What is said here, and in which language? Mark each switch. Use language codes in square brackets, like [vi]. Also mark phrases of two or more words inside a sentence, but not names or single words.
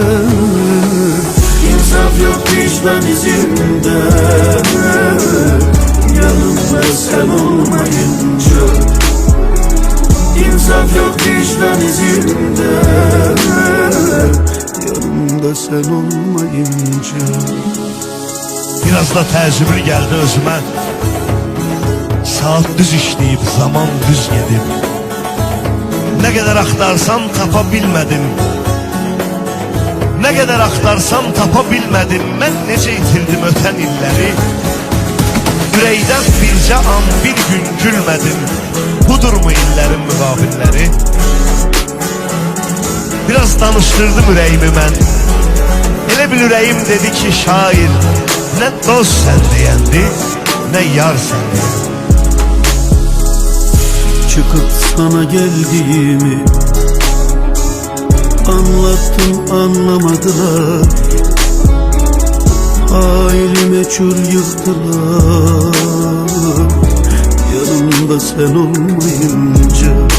[tr] İnsaf yok vicdan izinde, yanımda sen olmayınca. İnsaf yok vicdan izinde, yanımda sen olmayınca. [az] Biraz da təəccüblü gəldi özümə. Saat düz işləyib, zaman düz gedib. Nə qədər axtarsam tapa bilmədim. Nə qədər axtarsam tapa bilmədim. Mən necə itirdim ötən illəri. Ürəkdən bircə an bir gün gülmədim. Budurmu illərin müqabilləri? Biraz danışdırdım ürəyimi mən. Elə bil ürəyim dedi ki şair, nə dost sən deyəndi, nə yar sən deyəndi. [tr] Çıkıp sana geldiğimi anlattım, anlamadılar. Halime meçhul yıktılar, yanımda sen olmayınca.